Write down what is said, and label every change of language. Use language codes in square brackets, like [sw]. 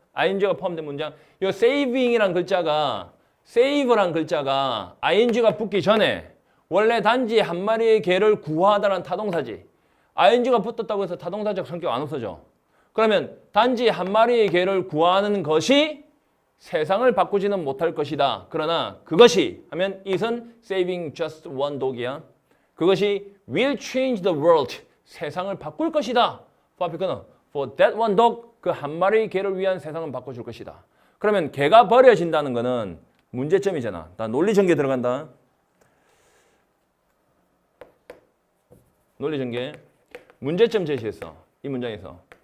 [ko] ing가 포함된 문장. 요 saving이란 글자가 save란 글자가 ing가 붙기 전에 원래 단지 한 마리의 개를 구하다라는 타동사지. ing가 붙었다고 해서 타동사적 성격 안 없어져. 그러면 단지 한 마리의 개를 구하는 것이 세상을 바꾸지는 못할 것이다. 그러나 그것이 하면 it은 saving just one dog이야. 그것이 [en] will change the world. [ko] 세상을 바꿀 것이다. [en] for that one dog. [ko] 그 한 마리의 개를 위한 세상을 바꿔줄 것이다. 그러면 개가 버려진다는 거는 문제점이잖아. 나 논리 전개 들어간다. 논리 전개. 문제점 제시했어. 이 문장에서.